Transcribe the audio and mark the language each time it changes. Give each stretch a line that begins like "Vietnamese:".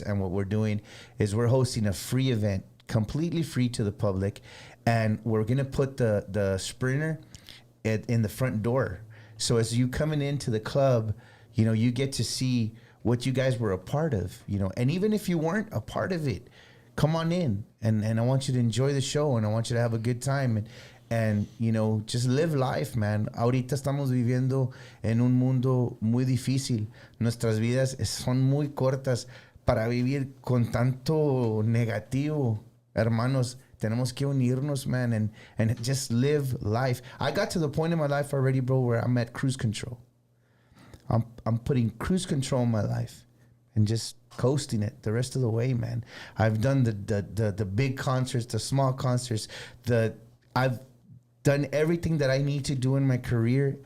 English: And what we're doing is we're hosting a free event, completely free to the public, and we're gonna put the Sprinter in the front door. So as you coming into the club, you get to see what you guys were a part of, and even if you weren't a part of it, come on in, and I want you to enjoy the show, and I want you to have a good time, and just live life, man.
Spanish: Ahorita estamos viviendo en un mundo muy difícil. Nuestras vidas son muy cortas para vivir con tanto negativo, hermanos. Tenemos que unirnos, man,
English: and just live life. I got to the point in my life already, bro, where I'm at cruise control. I'm putting cruise control in my life and just coasting it the rest of the way, man. I've done the big concerts, the small concerts. I've done everything that I need to do in my career.